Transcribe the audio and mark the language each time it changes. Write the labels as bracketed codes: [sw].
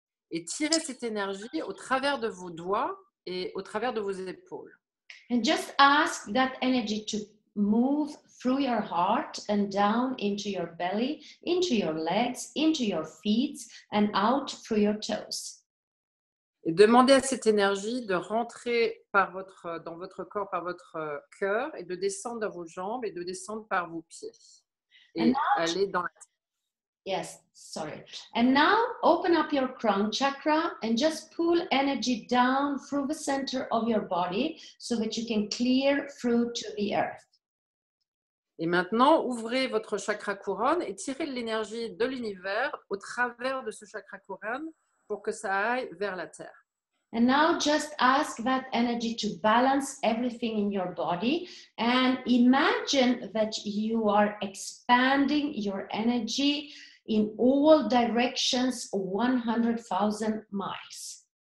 [fr] Et tirer cette énergie au travers de vos doigts et au travers de vos épaules. [en] And just ask that energy to move through your heart and down into your belly, into your legs, into your feet, and out through your toes. [fr] Et demandez à cette énergie de rentrer dans votre corps par votre cœur et de descendre dans vos jambes et de descendre par vos pieds. Et aller dans la terre. [en] Yes, sorry. And now open up your crown chakra and just pull energy down through the center of your body so that you can clear through to the earth. [fr] Et maintenant, ouvrez votre chakra couronne et tirez l'énergie de l'univers au travers de ce chakra couronne pour que ça aille vers la terre. [en] And now just ask that energy to balance everything in your body and imagine that you are expanding your energy in all directions 100,000 miles.